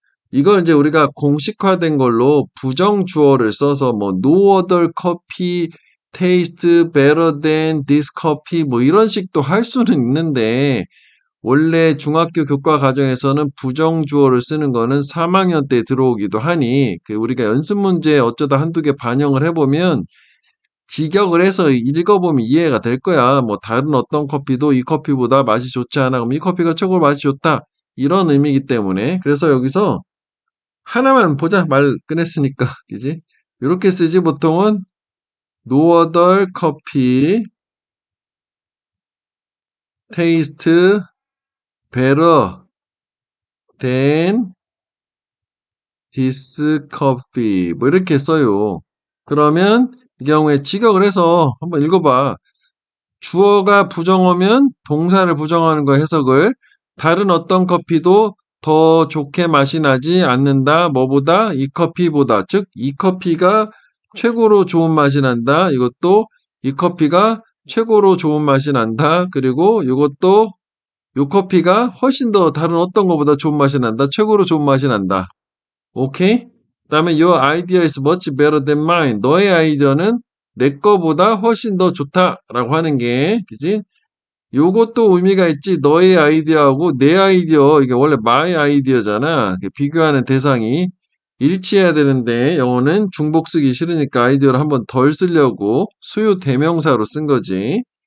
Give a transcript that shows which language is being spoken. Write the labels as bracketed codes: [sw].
[ko] 이걸 이제 우리가 공식화된 걸로 부정 주어를 써서 뭐 [en] no other coffee taste better than this coffee [ko] 뭐 이런 식도 할 수는 있는데 원래 중학교 교과 과정에서는 부정 주어를 쓰는 거는 3학년 때 들어오기도 하니 그 우리가 연습 문제 어쩌다 한두 개 반영을 해보면 직역을 해서 읽어보면 이해가 될 거야. 뭐 다른 어떤 커피도 이 커피보다 맛이 좋지 않아. 그럼 이 커피가 최고로 맛이 좋다. 이런 의미이기 때문에. 그래서 여기서 하나만 보자. 말 꺼냈으니까. 그지? 이렇게 쓰지 보통은 [en] no other coffee taste better than this coffee [ko] 뭐 이렇게 써요. 그러면 이 경우에 직역을 해서 한번 읽어봐. 주어가 부정어면 동사를 부정하는 거 해석을 다른 어떤 커피도 더 좋게 맛이 나지 않는다. 뭐보다? 이 커피보다. 즉, 이 커피가 최고로 좋은 맛이 난다. 이것도 이 커피가 최고로 좋은 맛이 난다. 그리고 이것도 이 커피가 훨씬 더 다른 어떤 것보다 좋은 맛이 난다. 최고로 좋은 맛이 난다. 오케이? 그다음에 [en] your idea is much better than mine. [ko] 너의 아이디어는 내 거보다 훨씬 더 좋다라고 하는 게, 그지? 요것도 의미가 있지. 너의 아이디어하고 내 아이디어, 이게 원래 my 아이디어잖아. 비교하는 대상이. 일치해야 되는데 영어는 중복 쓰기 싫으니까 아이디어를 한번 덜 쓰려고 수요 대명사로 쓴 거지.